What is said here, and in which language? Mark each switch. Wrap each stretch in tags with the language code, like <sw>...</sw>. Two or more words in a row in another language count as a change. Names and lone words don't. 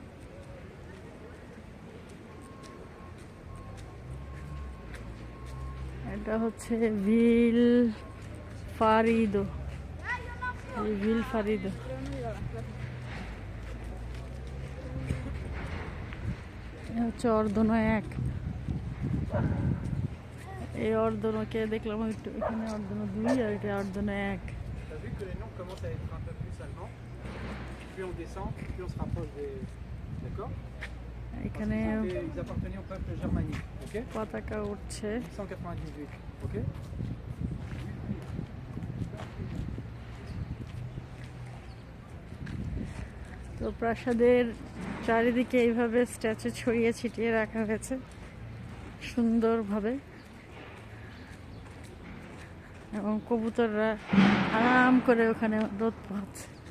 <bn>এটা হচ্ছে ভিল ফারিদো, এই ভিল ফারিদো। হচ্ছে অর্ধনো এক, এই অর্ধনোকে দেখলাম একটু, এখানে অর্ধনো 2 আর এটা অর্ধনো 1।</bn> <fr>T'as vu que les noms commencent à être un peu plus allemands. Plus on descend, plus on se rapproche des. D'accord.</fr> <bn>এখানে</bn> <fr>Ils appartenaient au peuple germanique. Ok.</fr> <bn>পতাকা উঠছে। 198. Ok. তো প্রাসাদের চারিদিকে এইভাবে স্ট্যাচু ছড়িয়ে ছিটিয়ে রাখা হয়েছে সুন্দরভাবে, এবং কবুতররা আরাম করে ওখানে রোদ পোহাচ্ছে।</bn>